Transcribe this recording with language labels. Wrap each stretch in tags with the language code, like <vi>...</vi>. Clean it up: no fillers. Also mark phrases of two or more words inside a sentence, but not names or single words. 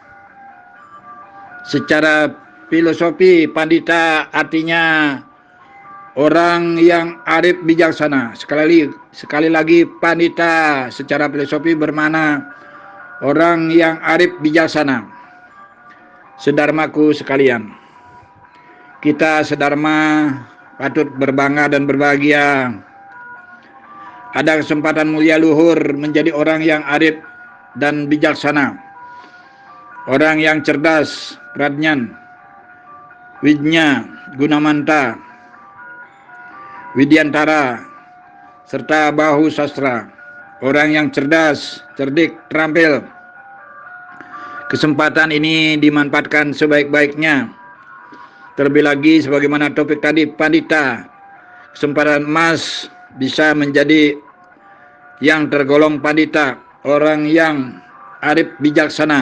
<id>Secara filosofi, pandita artinya orang yang arif bijaksana. Sekali lagi, pandita secara filosofi bermakna orang yang arif bijaksana. Sedarmaku sekalian, kita sedarma patut berbangga dan berbahagia. Ada kesempatan mulia luhur menjadi orang yang arif dan bijaksana, orang yang cerdas, pradnyan, wijnya, gunamanta, widyantara, serta bahu sastra. Orang yang cerdas, cerdik, terampil. Kesempatan ini dimanfaatkan sebaik-baiknya. Terlebih lagi sebagaimana topik tadi, pandita, kesempatan emas bisa menjadi yang tergolong pandita, orang yang arif bijaksana.</id>